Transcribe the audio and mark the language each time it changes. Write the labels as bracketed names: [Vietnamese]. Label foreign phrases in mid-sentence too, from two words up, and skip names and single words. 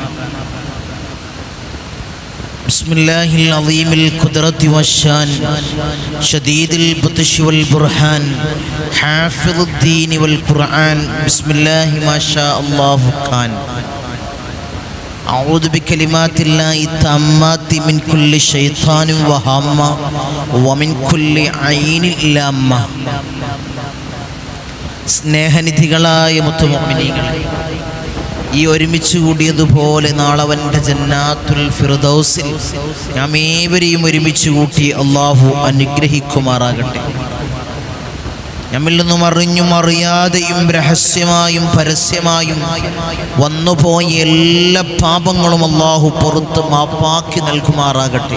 [Arabic] بسم الله العظيم القدرة والشان شديد البطش والبرهان حافظ الدين والقرآن. بسم الله ما شاء الله كان. أعوذ بكلمات الله التامات من كل شيطان وهامة ومن كل عين لامة. [Malayalam] സ്നേഹനിധികളായ മുത്തുമുഅ്മിനീങ്ങളെ, ഈ ഒരുമിച്ച് കൂടിയതുപോലെ നാളവൻ്റെ [Arabic] جنات الفردوس [Malayalam] നാം ഏവരെയും ഒരുമിച്ച് കൂട്ടി അള്ളാഹു അനുഗ്രഹിക്കുമാറാകട്ടെ. നമ്മിൽ നിന്നും അറിഞ്ഞും അറിയാതെയും രഹസ്യമായും പരസ്യമായും വന്നുപോയ എല്ലാ പാപങ്ങളും അള്ളാഹു പുറത്ത് മാപ്പാക്കി നൽകുമാറാകട്ടെ.